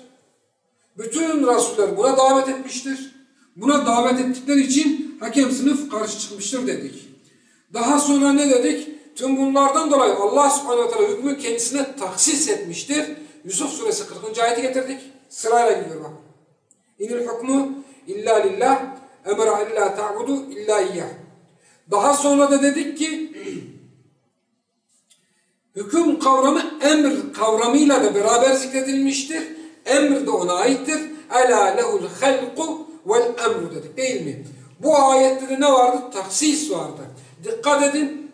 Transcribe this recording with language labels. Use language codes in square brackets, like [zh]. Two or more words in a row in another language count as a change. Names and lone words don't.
[tr] Bütün Resuller buna davet etmiştir. Buna davet ettikleri için hakem sınıf karşı çıkmıştır dedik. Daha sonra ne dedik? Tüm bunlardan dolayı Allah subhanahu ve teala hükmü kendisine taksis etmiştir. Yusuf suresi 40. ayeti getirdik. Sırayla gidiyor bak. [ar] إن الحكم إلا لله أمر ألا تعبدوا إلا إياه. [tr] Daha sonra da dedik ki hüküm kavramı emr kavramıyla da beraber zikredilmiştir. Emr de ona aittir. [ar] ألا له الخلق والأمر [tr] dedik değil mi? Bu ayette de ne vardı? Taksis vardı. Dikkat edin.